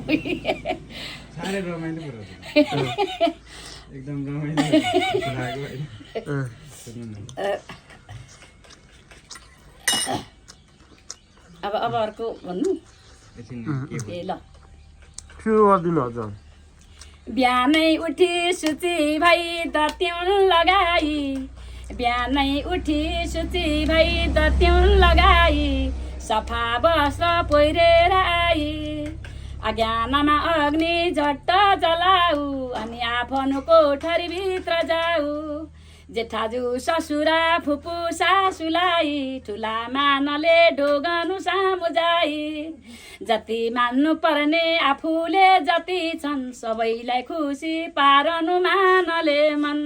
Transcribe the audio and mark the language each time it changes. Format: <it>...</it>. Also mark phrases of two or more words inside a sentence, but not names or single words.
<ne>साह्रै रमाइलो कुरा हो। एकदम रमाइलो लाग्यो होइन? सुन्नु न। अब अर्को भन्नु एकछिन के ए ल सुरु गरिदिनु हजुर। बिहानै उठी सुची भई दत्युन लगाई बिहानै उठी सुची भई दत्युन लगाई सफा वस्त्र पहिरेर आई अज्ञानमा अग्नि झट्ट जलाऊ अनि आफ्नो कोठरीभित्र जाऊ जेठाजु ससुरा फुपू सासुलाई ठुला मानले ढोगनु सामु जाई जति मान्नु पर्ने आफूले जति छन् सबैलाई खुसी पारनु मानले मन।</ne>